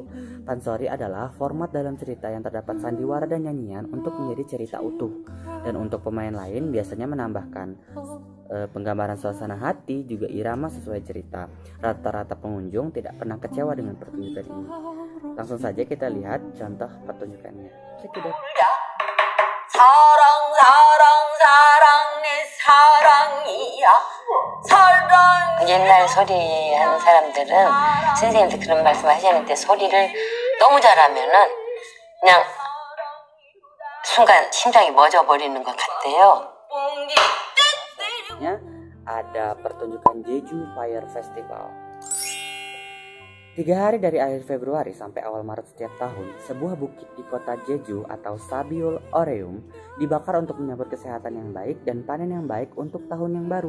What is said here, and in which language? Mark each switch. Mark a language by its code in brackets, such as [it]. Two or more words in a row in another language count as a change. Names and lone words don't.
[id] Pansori adalah format dalam cerita yang terdapat sandiwara dan nyanyian untuk menjadi cerita utuh. Dan untuk pemain lain biasanya menambahkan penggambaran suasana hati, juga irama sesuai cerita. Rata-rata pengunjung tidak pernah kecewa dengan pertunjukan ini. Langsung saja kita lihat contoh pertunjukannya. Cekidot. [ko] 사랑 내 사랑이야 사랑. 옛날 소리 하는 사람들은 선생님한테 그런 말씀 하시는데 소리를 너무 잘하면은 그냥 순간 심장이 멎어버리는 것 같아요. [id] Ada pertunjukan Jeju Fire Festival. 3 hari dari akhir Februari sampai awal Maret setiap tahun, sebuah bukit di kota Jeju atau Sabiul Oreum dibakar untuk menyambut kesehatan yang baik dan panen yang baik untuk tahun yang baru.